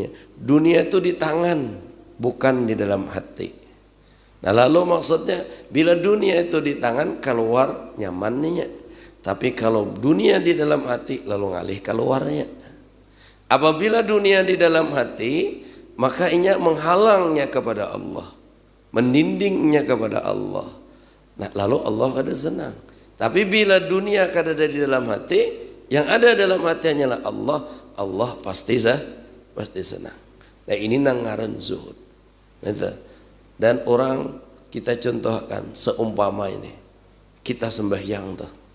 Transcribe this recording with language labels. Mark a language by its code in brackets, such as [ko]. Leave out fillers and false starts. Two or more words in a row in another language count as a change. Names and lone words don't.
[id] Dunia itu di tangan, bukan di dalam hati. [bjn] Nah, lalu maksudnya bila dunia itu di tangan keluar nyamannya, tapi kalau dunia di dalam hati lalu ngalih keluarnya. [id] Apabila dunia di dalam hati, [bjn] maka inya menghalangnya kepada Allah, mendindingnya kepada Allah. Nah, lalu Allah kada senang. Tapi bila dunia kada ada di dalam hati, yang ada dalam hati hanyalah Allah, Allah pasti senang. Nah, ini nang ngaran zuhud. Dan orang kita contohkan seumpama ini, kita sembahyang tuh.